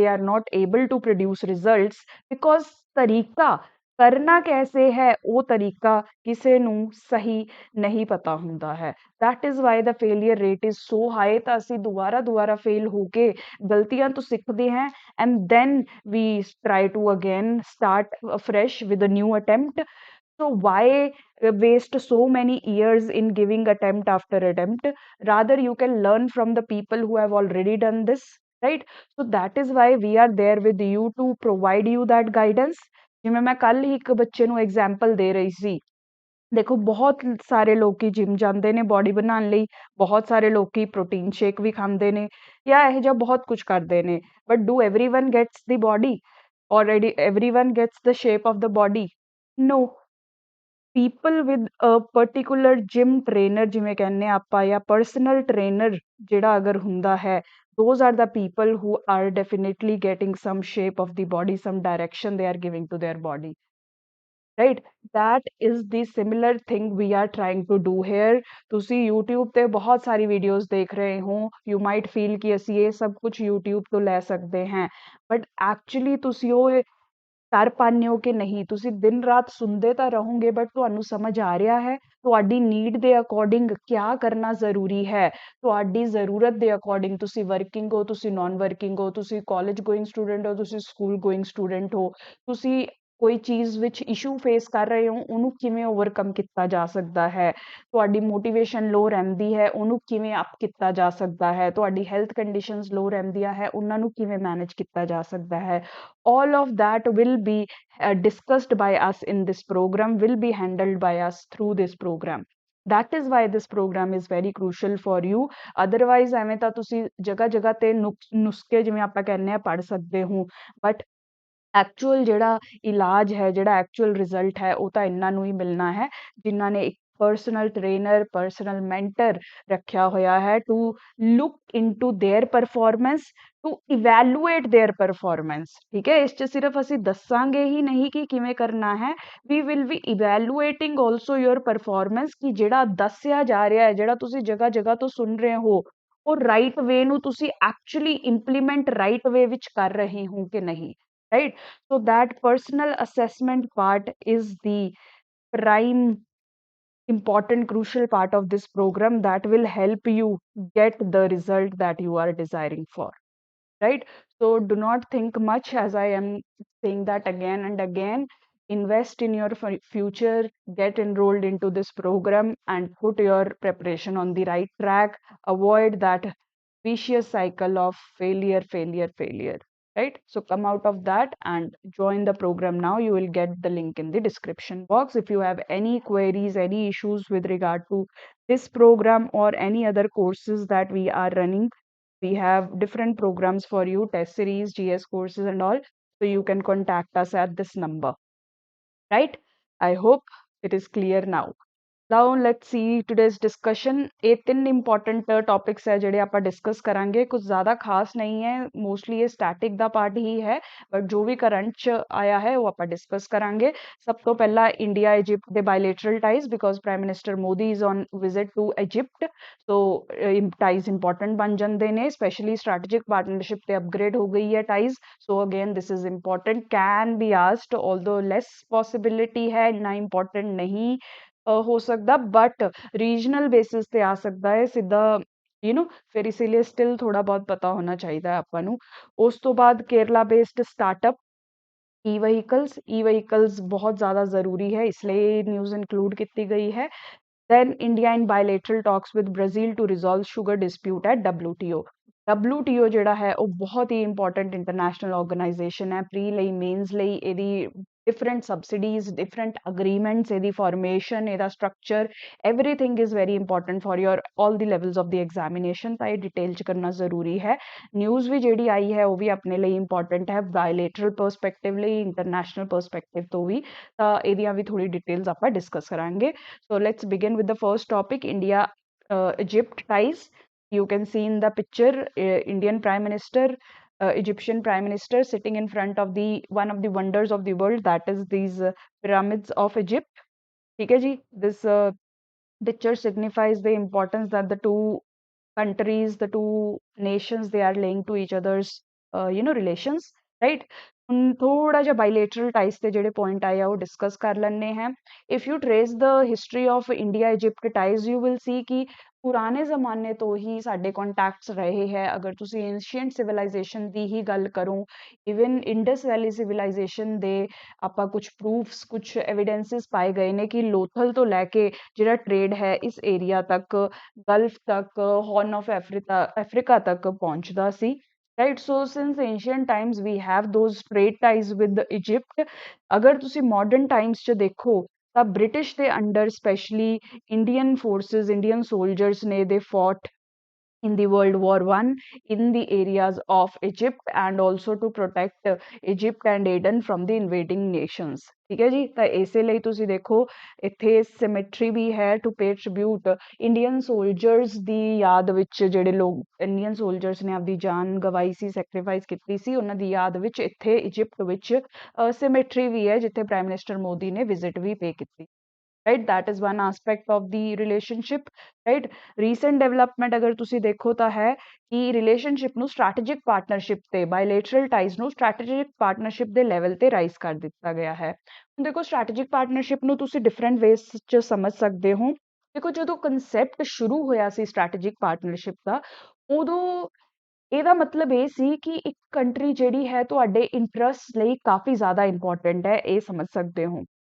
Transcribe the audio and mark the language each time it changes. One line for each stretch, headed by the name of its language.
English: they are not able to produce results because
Punjabi: ਤਰੀਕਾ ਕਰਨਾ ਕੈਸੇ ਹੈ ਉਹ ਤਰੀਕਾ ਕਿਸੇ ਨੂੰ ਸਹੀ ਨਹੀਂ ਪਤਾ ਹੁੰਦਾ ਹੈ।
English: That is why the failure rate is so high.
Punjabi: ਤਾਂ ਅਸੀਂ ਦੁਬਾਰਾ ਫੇਲ ਹੋ ਕੇ ਗਲਤੀਆਂ ਤੋਂ ਸਿੱਖਦੇ ਹਾਂ,
English: And then we try to again start afresh with a new attempt. So why waste so many years in giving attempt after attempt? Rather you can learn from the people who have already done this, right? So that is why we are there with you to provide you that guidance।
Punjabi: ਜਿਵੇਂ ਮੈਂ ਕੱਲ ਹੀ ਇੱਕ ਬੱਚੇ ਨੂੰ example ਦੇ ਰਹੀ ਸੀ, ਦੇਖੋ ਬਹੁਤ ਸਾਰੇ ਲੋਕੀ ਜਿਮ ਜਾਂਦੇ ਨੇ ਬੋਡੀ ਬਣਾਉਣ ਲਈ, ਬਹੁਤ ਸਾਰੇ ਲੋਕੀ ਪ੍ਰੋਟੀਨ ਸ਼ੇਕ ਵੀ ਖਾਂਦੇ ਨੇ ਜਾਂ ਇਹੋ ਜਿਹਾ ਬਹੁਤ ਕੁਝ ਕਰਦੇ ਨੇ,
English: But do everyone gets the body, already everyone gets the shape of the body? No। People with a particular gym trainer
Punjabi: ਜਿਵੇਂ ਕਹਿੰਦੇ ਆਪਾਂ, ਜਾਂ ਪਰਸਨਲ ਟ੍ਰੇਨਰ ਜਿਹੜਾ ਅਗਰ ਹੁੰਦਾ ਹੈ,
English: those are the people who are definitely getting some shape of the body, some direction they are giving to their body, right? That is the similar thing we are trying to do here।
Punjabi: ਤੁਸੀਂ YouTube ਤੇ ਬਹੁਤ ਸਾਰੀ videos ਦੇਖ ਰਹੇ ਹੋ,
English: you might feel
Punjabi: ਕਿ ਅਸੀਂ ਇਹ ਸਭ ਕੁਝ YouTube ਤੋਂ ਲੈ ਸਕਦੇ ਹਾਂ, ਬਟ ਐਕਚੁਅਲੀ ਤੁਸੀਂ ਉਹ ਕਰ ਪਾਉਂਦੇ ਹੋ ਕਿ ਨਹੀਂ? ਤੁਸੀਂ ਦਿਨ ਰਾਤ ਸੁਣਦੇ ਤਾਂ ਰਹੋਗੇ, ਬਟ ਤੁਹਾਨੂੰ ਸਮਝ ਆ ਰਿਹਾ ਹੈ ਤੁਹਾਡੀ ਨੀਡ ਦੇ ਅਕੋਰਡਿੰਗ ਕਿਆ ਕਰਨਾ ਜ਼ਰੂਰੀ ਹੈ? ਤੁਹਾਡੀ ਜ਼ਰੂਰਤ ਦੇ ਅਕੋਰਡਿੰਗ ਤੁਸੀਂ ਵਰਕਿੰਗ ਹੋ, ਤੁਸੀਂ ਨਾਨ ਵਰਕਿੰਗ ਹੋ, ਤੁਸੀਂ ਕਾਲਜ ਗੋਇੰਗ ਸਟੂਡੈਂਟ ਹੋ, ਤੁਸੀਂ ਸਕੂਲ ਗੋਇੰਗ ਸਟੂਡੈਂਟ ਹੋ, ਤੁਸੀਂ ਕੋਈ ਚੀਜ਼ ਵਿੱਚ ਇਸ਼ੂ ਫੇਸ ਕਰ ਰਹੇ ਹੋ, ਉਹਨੂੰ ਕਿਵੇਂ ਓਵਰਕਮ ਕੀਤਾ ਜਾ ਸਕਦਾ ਹੈ? ਤੁਹਾਡੀ ਮੋਟੀਵੇਸ਼ਨ ਲੋ ਰਹਿੰਦੀ ਹੈ, ਉਹਨੂੰ ਕਿਵੇਂ ਅਪ ਕੀਤਾ ਜਾ ਸਕਦਾ ਹੈ? ਤੁਹਾਡੀ ਹੈਲਥ ਕੰਡੀਸ਼ਨਸ ਲੋ ਰਹਿੰਦੀਆਂ ਹੈ, ਉਹਨਾਂ ਨੂੰ ਕਿਵੇਂ ਮੈਨੇਜ ਕੀਤਾ ਜਾ ਸਕਦਾ ਹੈ?
English: all of that will be discussed by us in this program, will be handled by us through this program। that is why this program is very crucial for you।
Punjabi: otherwise ਐਵੇਂ ਤਾਂ ਤੁਸੀਂ ਜਗ੍ਹਾ ਜਗ੍ਹਾ ਤੇ ਨੁਸਖੇ ਜਿਵੇਂ ਆਪਾਂ ਕਹਿੰਦੇ ਆ ਪੜ੍ਹ ਸਕਦੇ ਹੋ, ਬਟ ਐਕਚੁਅਲ ਜਿਹੜਾ ਇਲਾਜ ਹੈ, ਜਿਹੜਾ ਐਕਚੁਅਲ ਰਿਜ਼ਲਟ ਹੈ, ਉਹ ਤਾਂ ਇਹਨਾਂ ਨੂੰ ਹੀ ਮਿਲਣਾ ਹੈ ਜਿਨ੍ਹਾਂ ਨੇ ਇੱਕ ਪਰਸਨਲ ਟ੍ਰੇਨਰ, ਪਰਸਨਲ ਮੈਂਟਰ ਰੱਖਿਆ ਹੋਇਆ ਹੈ
English: to look into their performance,
Punjabi: to evaluate there performance. ਠੀਕ ਹੈ, ਇਸ 'ਚ ਸਿਰਫ ਅਸੀਂ ਦੱਸਾਂਗੇ ਹੀ ਨਹੀਂ ਕਿ ਕਿਵੇਂ ਕਰਨਾ ਹੈ,
English: we will be evaluating also your performance,
Punjabi: ਕਿ ਜਿਹੜਾ ਦੱਸਿਆ ਜਾ ਰਿਹਾ ਹੈ, ਜਿਹੜਾ ਤੁਸੀਂ ਜਗ੍ਹਾ ਜਗ੍ਹਾ ਤੋਂ ਸੁਣ ਰਹੇ ਹੋ, ਉਹ ਰਾਈਟ ਵੇ ਨੂੰ ਤੁਸੀਂ ਐਕਚੁਅਲੀ ਇੰਪਲੀਮੈਂਟ ਰਾਈਟ ਵੇ ਵਿੱਚ ਕਰ ਰਹੇ ਹੋ ਕਿ ਨਹੀਂ, right?
English: So that personal assessment part is the prime important crucial part of this program that will help you get the result that you are desiring for, right? So do not think much, as I am saying that again and again, invest in your future, get enrolled into this program, and put your preparation on the right track. Avoid that vicious cycle of failure, failure, failure. Right? So come out of that and join the program now. You will get the link in the description box. If you have any queries, any issues with regard to this program or any other courses that we are running, we have different programs for you, test series, GS courses, and all. So you can contact us at this number. Right? I hope it is clear now. Now let's see today's discussion.
Punjabi: ਇਹ ਤਿੰਨ important topics ਹੈ ਜਿਹੜੇ ਆਪਾਂ discuss ਕਰਾਂਗੇ। ਕੁਝ ਜ਼ਿਆਦਾ ਖਾਸ ਨਹੀਂ ਹੈ, ਮੋਸਟਲੀ ਇਹ ਸਟੈਟਿਕ ਦਾ ਪਾਰਟ ਹੀ ਹੈ, ਬਟ ਜੋ ਵੀ ਕਰੰਟ 'ਚ ਆਇਆ ਹੈ ਉਹ ਆਪਾਂ ਡਿਸਕਸ ਕਰਾਂਗੇ। ਸਭ ਤੋਂ ਪਹਿਲਾਂ ਇੰਡੀਆ ਇਜਿਪਟ ਦੇ ਬਾਇਲੇਟਰਲ ties, because prime minister Modi
English: is on visit to Egypt,
Punjabi: so ties important ਬਣ ਜਾਂਦੇ ਨੇ, ਸਪੈਸ਼ਲੀ ਸਟ੍ਰੈਟੇਜਿਕ ਪਾਰਟਨਰਸ਼ਿਪ ਤੇ ਅਪਗ੍ਰੇਡ ਹੋ ਗਈ ਹੈ ties.
English: so again this is important, can be asked,
Punjabi: although lace possibility ਹੈ, ਇੰਨਾ ਇੰਪੋਰਟੈਂਟ ਨਹੀਂ ਹੋ ਸਕਦਾ, ਬਟ ਰੀਜਨਲ ਬੇਸਿਸ ਤੇ ਆ ਸਕਦਾ ਹੈ ਸਿੱਧਾ, ਫਿਰ ਇਸੇ ਲਈ ਸਟਿਲ ਥੋੜਾ ਬਹੁਤ ਪਤਾ ਹੋਣਾ ਚਾਹੀਦਾ ਹੈ ਆਪਾਂ ਨੂੰ। ਉਸ ਤੋਂ ਬਾਅਦ
Hindi: ਕੇਰਲਾ ਬੇਸਡ ਸਟਾਰਟਅਪ ई-व्हीकल्स बहुत ज़्यादा ज़रूरी है, इसलिए न्यूज़ इंक्लूड की गई है।
English: Then India in bilateral talks with Brazil to resolve sugar dispute at WTO.
Punjabi: WTO ਜਿਹੜਾ ਹੈ ਉਹ ਬਹੁਤ ਹੀ ਇੰਪੋਰਟੈਂਟ ਇੰਟਰਨੈਸ਼ਨਲ ਆਰਗੇਨਾਈਜੇਸ਼ਨ ਹੈ, ਪ੍ਰੀ ਲਈ ਮੇਨਸ ਲਈ।
English: ਇਹਦੀ different subsidies, different agreements, ਇਹਦੀ formation, ਇਹਦਾ structure, everything is very important for your all the levels of the examination,
Punjabi: ਤਾਂ ਇਹ ਡਿਟੇਲ ਚ ਕਰਨਾ ਜ਼ਰੂਰੀ ਹੈ। ਨਿਊਜ਼ ਵੀ ਜਿਹੜੀ ਆਈ ਹੈ ਉਹ ਵੀ ਆਪਣੇ ਲਈ ਇੰਪੋਰਟੈਂਟ ਹੈ, ਬਾਇਲੇਟਰਲ ਪਰਸਪੈਕਟਿਵ ਲਈ, ਇੰਟਰਨੈਸ਼ਨਲ ਪਰਸਪੈਕਟਿਵ ਤੋਂ ਵੀ, ਤਾਂ ਇਹਦੀਆਂ ਵੀ ਥੋੜੀ ਡਿਟੇਲਸ ਆਪਾਂ ਡਿਸਕਸ ਕਰਾਂਗੇ।
English: So let's begin with the first topic, India Egypt ties. You can see in the picture Indian Prime Minister, Egyptian Prime Minister sitting in front of the one of the wonders of the world, that is these pyramids of Egypt.
Hindi: ठीक है जी,
English: this picture signifies the importance that the two countries, the two nations, they are laying to each other's relations, right?
Punjabi: ਹੁਣ ਥੋੜਾ ਜਿਹਾ ਬਾਇਲੇਟਰਲ ਟਾਈਸ ਤੇ ਜਿਹੜੇ point ਆਏ ਆ ਉਹ ਡਿਸਕਸ ਕਰ ਲੈਣੇ ਹੈ।
English: if you trace the history of India Egypt ties, you will see
Punjabi: ਕਿ ਪੁਰਾਣੇ ਜ਼ਮਾਨੇ ਤੋਂ ਹੀ ਸਾਡੇ ਕੰਟੈਕਟਸ ਰਹੇ ਹੈ। ਅਗਰ ਤੁਸੀਂ ਐਂਸ਼ੀਐਂਟ ਸਿਵਲਾਈਜੇਸ਼ਨ ਦੀ ਹੀ ਗੱਲ ਕਰੋ, ਇਵਨ ਇੰਡਸ ਵੈਲੀ ਸਿਵਲਾਈਜੇਸ਼ਨ ਦੇ ਆਪਾਂ ਕੁਝ ਪ੍ਰੂਫਸ, ਕੁਝ ਐਵੀਡੈਂਸਿਸ ਪਾਏ ਗਏ ਨੇ ਕਿ ਲੋਥਲ ਤੋਂ ਲੈ ਕੇ ਜਿਹੜਾ ਟ੍ਰੇਡ ਹੈ ਇਸ ਏਰੀਆ ਤੱਕ, ਗਲਫ ਤੱਕ, ਹੌਰਨ ਆਫ ਅਫਰੀਕਾ ਤੱਕ ਪਹੁੰਚਦਾ ਸੀ।
English: Right, so since ancient times we have those trade ties with Egypt.
Punjabi: अगर तुसी
English: modern times च देखो ਤਾਂ British ਦੇ under specially Indian forces, Indian soldiers ਨੇ they fought in the World War I in the areas of Egypt and also to protect Egypt and Aden from the invading nations.
Punjabi: ਠੀਕ ਹੈ ਜੀ, ਤਾਂ ਇਸੇ ਲਈ ਤੁਸੀਂ ਦੇਖੋ ਇੱਥੇ ਸਿਮੈਟਰੀ ਵੀ ਹੈ to pay tribute Indian soldiers ਦੀ ਯਾਦ ਵਿੱਚ, ਜਿਹੜੇ ਲੋਕ ਇੰਡੀਅਨ ਸੋਲਜਰਸ ਨੇ ਆਪਦੀ ਜਾਨ ਗਵਾਈ ਸੀ, ਸੈਕਰੀਫਾਈਸ ਕੀਤੀ ਸੀ, ਉਹਨਾਂ ਦੀ ਯਾਦ ਵਿੱਚ ਇੱਥੇ ਇਜਿਪਟ ਵਿੱਚ ਸਿਮੈਟਰੀ ਵੀ ਹੈ ਜਿੱਥੇ ਪ੍ਰਾਈਮ ਮਿਨਿਸਟਰ ਮੋਦੀ ਨੇ ਵਿਜ਼ਿਟ ਵੀ ਪੇ ਕੀਤੀ।
English: right, that is one aspect of the relationship, right? Recent development
Punjabi: ਅਗਰ ਤੁਸੀਂ ਦੇਖੋ ਤਾਂ ਹੈ ਕਿ ਰਿਲੇਸ਼ਨਸ਼ਿਪ ਨੂੰ ਸਟ੍ਰੈਟੇਜਿਕ ਪਾਰਟਨਰਸ਼ਿਪ ਤੇ, ਬਾਇਲੇਟਰਲ ਟਾਈਜ਼ ਨੂੰ ਸਟ੍ਰੈਟੇਜਿਕ ਪਾਰਟਨਰਸ਼ਿਪ ਦੇ ਲੈਵਲ ਤੇ ਰਾਈਜ਼ ਕਰ ਦਿੱਤਾ ਗਿਆ ਹੈ। ਹੁਣ ਦੇਖੋ ਸਟ੍ਰੈਟੇਜਿਕ ਪਾਰਟਨਰਸ਼ਿਪ ਨੂੰ ਤੁਸੀਂ ਡਿਫਰੈਂਟ ਵੇਸ 'ਚ ਸਮਝ ਸਕਦੇ ਹੋ। ਦੇਖੋ ਜਦੋਂ ਕਨਸੈਪਟ ਸ਼ੁਰੂ ਹੋਇਆ ਸੀ ਸਟ੍ਰੈਟੇਜਿਕ ਪਾਰਟਨਰਸ਼ਿਪ ਦਾ, ਉਦੋਂ ਇਹਦਾ ਮਤਲਬ ਇਹ ਸੀ ਕਿ ਇੱਕ ਕੰਟਰੀ ਜਿਹੜੀ ਹੈ ਤੁਹਾਡੇ ਇੰਟਰਸਟ ਲਈ ਕਾਫੀ ਜ਼ਿਆਦਾ ਇੰਪੋਰਟੈਂਟ ਹੈ, ਇਹ ਸਮਝ ਸਕਦੇ ਹੋ।